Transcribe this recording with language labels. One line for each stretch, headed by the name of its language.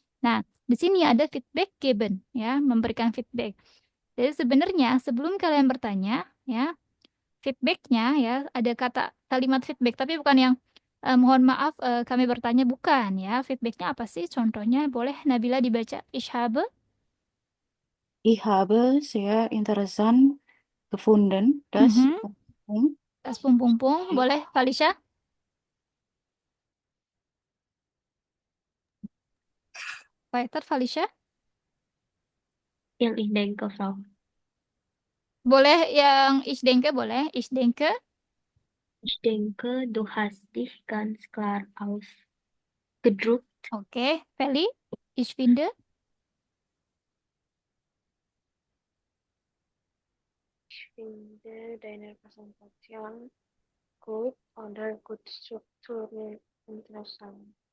Indonesian: Nah, di sini ada feedback given ya, memberikan feedback. Jadi sebenarnya sebelum kalian bertanya ya, feedbacknya ya ada kalimat feedback tapi bukan yang mohon maaf kami bertanya bukan ya. Feedbacknya apa sih? Contohnya boleh Nabila dibaca.
German: Ich habe Ich habe sehr interessant gefunden, dass
Indonesian: mhm, das pum pum pum. Boleh Felicia?
German: Weiter Felicia? Yang ich denke, Frau.
Indonesian: Boleh yang
German: ich denke
Indonesian: boleh.
German: Ich denke. Ich denke, du hast dich ganz klar ausgedrückt.
Indonesian: Oke, Feli.
German: Ich finde. Ich finde deine Präsentation gut oder gut strukturiert interessant.